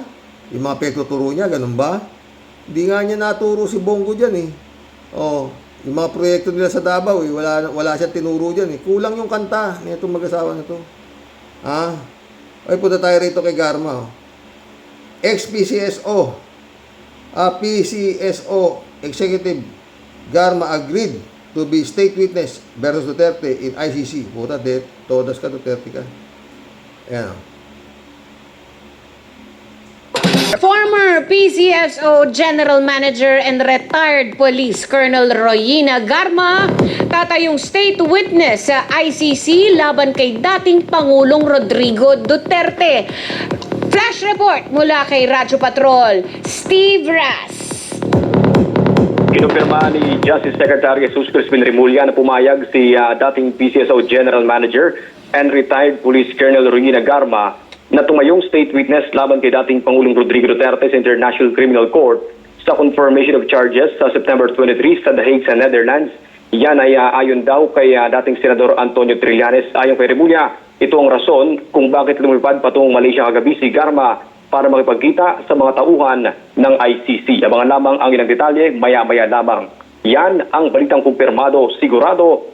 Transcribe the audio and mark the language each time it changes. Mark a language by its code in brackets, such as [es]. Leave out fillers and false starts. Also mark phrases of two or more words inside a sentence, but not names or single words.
[tl] Yung mga pinagtuturo niya, ganun ba? Hindi nga niya naturo si Bongo dyan yung mga proyekto nila sa Davao wala siyang tinuro dyan Kulang yung kanta nitong mag-asawa na to. Punta tayo rito kay Garma. [en] Ex-PCSO PCSO Executive Garma agreed to be state witness versus Duterte in ICC. [tl] Puta, todas ka Duterte ka. Ayan [en] Former PCSO General Manager and retired Police Colonel [tl] Royina Garma, tatayong [en] state witness [tl] sa ICC laban kay dating Pangulong Rodrigo Duterte. [en] Flash report [tl] mula kay Radyo Patrol, Steve Ras. Kinumpirma ni Justice Secretary Jesus Crispin Remulla na pumayag si dating PCSO [en] General Manager and retired Police Colonel [tl] Royina Garma na tumayong [en] state witness [tl] laban kay dating Pangulong Rodrigo Duterte sa International Criminal Court sa [en] confirmation of charges [tl] sa September 23 sa The Hague sa Netherlands Yan ay ayon daw kay dating Senador Antonio Trillanes. Ayon kay Remulla, ito ang rason kung bakit lumipad patungong Malaysia kagabi si Garma para makipagkita sa mga tauhan ng ICC. Abangan lamang ang ilang detalye maya-maya lamang. Yan ang balitang kumpirmado, sigurado.